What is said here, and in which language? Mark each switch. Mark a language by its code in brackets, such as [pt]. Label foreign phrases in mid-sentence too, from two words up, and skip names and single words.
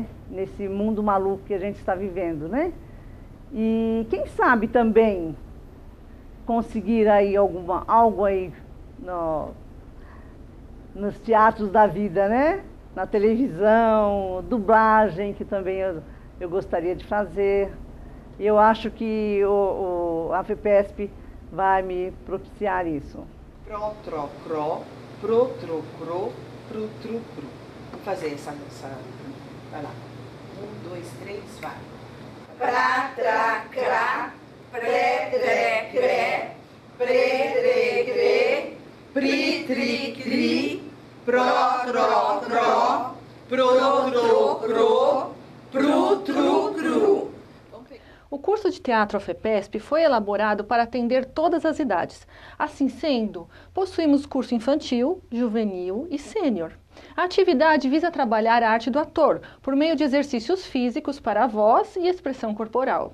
[pt] Nesse mundo maluco que a gente está vivendo, né? E quem sabe também conseguir aí algo aí nos teatros da vida, né? Na televisão, dublagem, que também eu gostaria de fazer. E eu acho que a FEPESP vai me propiciar isso. Pro, tro, cro, pro, tro, cro, pro, tru, cru. Vamos fazer essa... Vai lá. 1, 2, 3, vai. Pra, tra, cra, pré, tre, cré, pré, tre, crê, pri, tri, cri, pro, tro, cro, pro, tro, cro, pro, tru, cru. O curso de teatro FEPESP foi elaborado para atender todas as idades. Assim sendo, possuímos curso infantil, juvenil e sênior. A atividade visa trabalhar a arte do ator, por meio de exercícios físicos para a voz e expressão corporal.